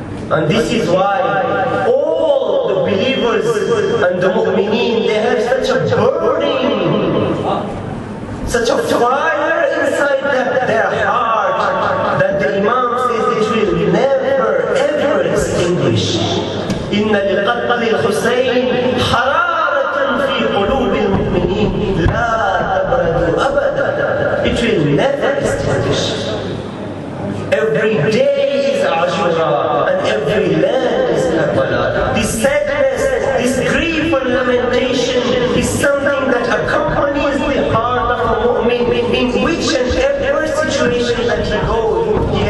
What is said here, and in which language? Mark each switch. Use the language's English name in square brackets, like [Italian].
[English] And this is why all the believers and the mu'mineen, they have such a burning, such a fire inside their heart, that the Imam says it will never ever extinguish. [Arabic] إن لقتل الحسين حرارة في قلوب المؤمنين لا تبرد أبدا. [English] It will never extinguish. Every day is Ashura and every land is Karbala. This sadness, this grief and lamentation is something that accompanies the heart of a mu'min in which and every situation that he goes.